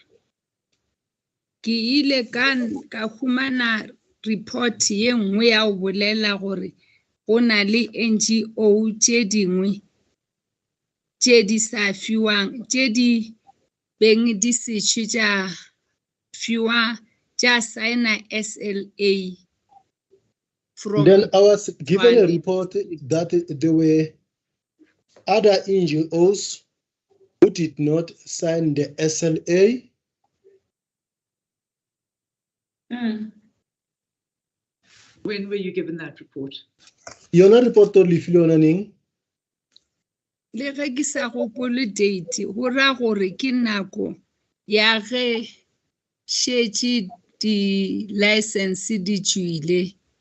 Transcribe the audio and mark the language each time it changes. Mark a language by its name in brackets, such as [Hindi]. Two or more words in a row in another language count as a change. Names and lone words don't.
[Northern Sotho] Ke ile ka humana report ye nngwe ya o bolela gore go na le NGO tše dingwe tše di sa fiwang tše di beng di setšwe tša fiwa tša signa SLA from [English] Then I was given a report that there were other NGOs who did not sign the SLA. When were you given that report? [Northern Sotho] Yona report o lefile yona neng? le ge ke sa gopole date go ra gore ke nako ya ge šetše di license di tšwile.